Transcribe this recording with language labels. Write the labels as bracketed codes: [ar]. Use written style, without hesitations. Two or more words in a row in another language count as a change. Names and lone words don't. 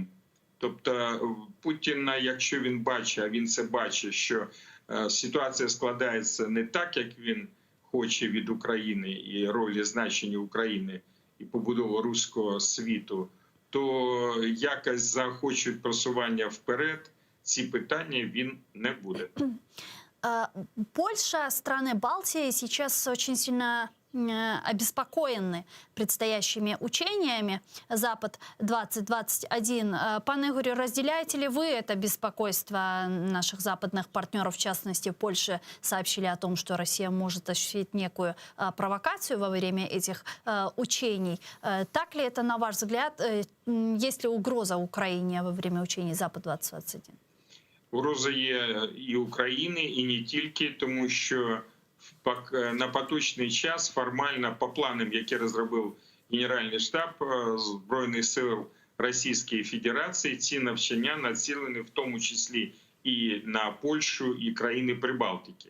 [uk] Тобто Путіна, якщо він бачить, а він це бачить, що ситуація складається не так, як він хоче від України і ролі значення України і побудову руського світу, то якось захочуть просування вперед, ці питання він не буде. [ru] Польша, страны Балтии сейчас очень сильно обеспокоены предстоящими учениями «Запад-2021». Пан Игорь, разделяете ли вы это беспокойство наших западных партнеров? В частности, в Польше сообщили о том, что Россия может осуществить некую провокацию во время этих учений. Так ли это, на ваш взгляд? Есть ли угроза Украине во время учений «Запад-2021»? [uk] Угроза є і України, і не тільки, тому що на поточний час формально по планам, які розробив Генеральний штаб Збройних сил Російської Федерації, ці навчання націлені в тому числі і на Польщу, і країни Прибалтики.